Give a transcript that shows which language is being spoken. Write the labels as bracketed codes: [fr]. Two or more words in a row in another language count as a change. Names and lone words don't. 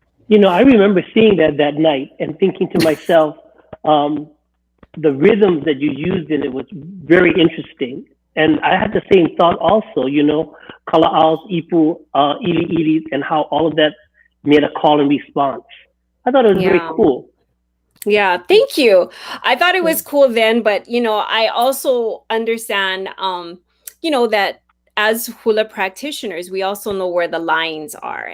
[en] I remember seeing that night and thinking to myself, the rhythms that you used in it was very interesting. And I had the same thought also, [haw] kala'aos, ipu, ili ili, [en] and how all of that made a call and response. I thought it was very cool. Yeah, thank you. I thought it was cool then, but I also understand, that as hula practitioners, we also know where the lines are.